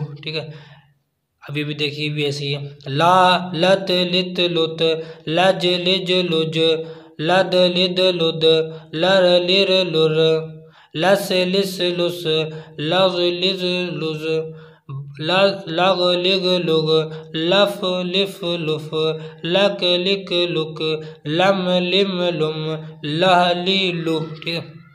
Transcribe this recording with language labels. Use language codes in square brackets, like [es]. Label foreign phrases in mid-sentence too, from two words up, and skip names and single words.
[hi] ठीक है, अभी भी देखिए भी ऐसी है। ला लत लित लुत, लज लिज लुज, लद लिद लुद, लर लिर लुर, लस लिस लुस, लज लिज लुज, लग लिग लुग, लफ लिफ लुफ, लक लिक लुक, लम लिम लुम, लह ली लु। ठीक है,